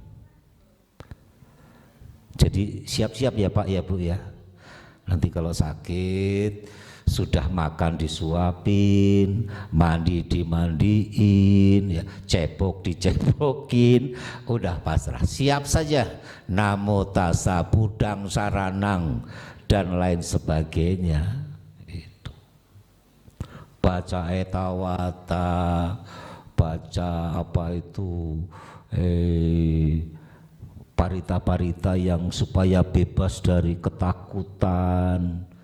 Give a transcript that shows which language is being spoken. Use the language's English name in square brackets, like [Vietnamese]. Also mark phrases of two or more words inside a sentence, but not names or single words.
[Indonesian] Jadi siap-siap ya Pak ya Bu ya. Nanti kalau sakit sudah makan disuapin, mandi dimandiin, ya, cebok dicebokin, udah pasrah, siap saja. [Pali] Namo tassa budang saranang [Indonesian] dan lain sebagainya. Itu. Baca etawata, baca apa itu, parita-parita yang supaya bebas dari ketakutan.